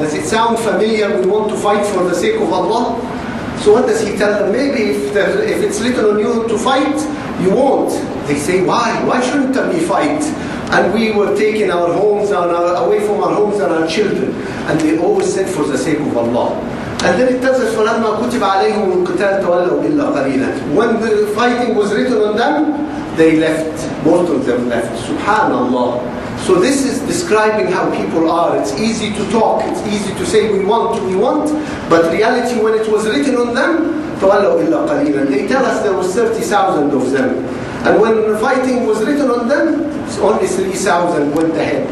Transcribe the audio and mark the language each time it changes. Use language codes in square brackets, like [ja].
[en] Does it sound familiar, we want to fight for the sake of Allah? So what does he tell them? Maybe if it's written on you to fight, you won't. They say, why? Why shouldn't we fight? And we were taking our homes away from our homes and our children. And they always said for the sake of Allah. And then it tells us, [ar] فَلَمَّا كُتِبَ عَلَيْهِمُ الْقِتَالُ تَوَلَّوْا إِلَّا قَلِيلًا. [en] When the fighting was written on them, they left. Most of them left. Subhanallah. So this is describing how people are. It's easy to talk. It's easy to say we want. But reality, when it was written on them, [ar] تَوَلَّوْا إِلَّا قَلِيلًا. [en] They tell us there was 30,000 of them. And when the fighting was written on them, only 3,000 went ahead.